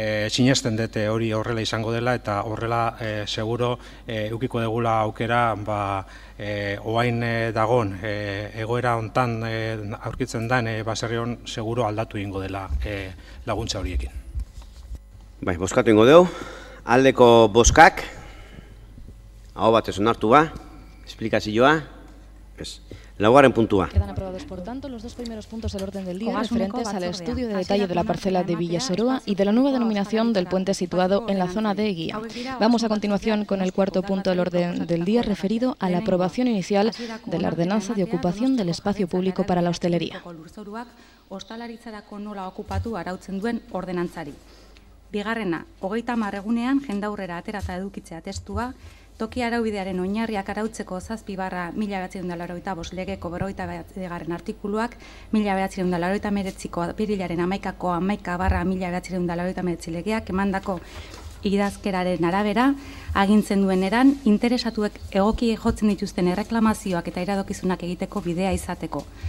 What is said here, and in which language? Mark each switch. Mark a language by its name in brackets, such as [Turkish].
[Basque] Sinesten dute hori horrela izango dela, eta horrela seguro edukiko degula aukera oain dagon egoera hontan aurkitzen den baserri hon seguro aldatu egingo dela laguntza horiekin. Bai, bozkatu ingo dugu. Aldeko bozkak, aho batez onartu esplikazioa, laugarren puntua. [Spanish] Quedan aprobados, por tanto, los dos primeros puntos del orden del día referentes al estudio de detalle de la parcela de Villa Soroa y de la nueva denominación del puente situado en la zona de Eguía. Vamos a continuación con el cuarto punto del orden del día referido a la aprobación inicial de la ordenanza de ocupación del espacio público para la hostelería. [Basque] Ostalaritzarako nola okupatu arautzen duen ordenantzari. Bigarrena, 30 egunean jendaurrera aterata edukitzea testua, toki araubidearen oinarriak arautzeko 7/1985 legeko 49. artikuluak, 1989ko apirilaren 11ko 11/1989 legeak emandako idazkeraren arabera, agintzen duen eran, interesatuek egoki jotzen dituzten erreklamazioak eta iradokizunak egiteko bidea izateko.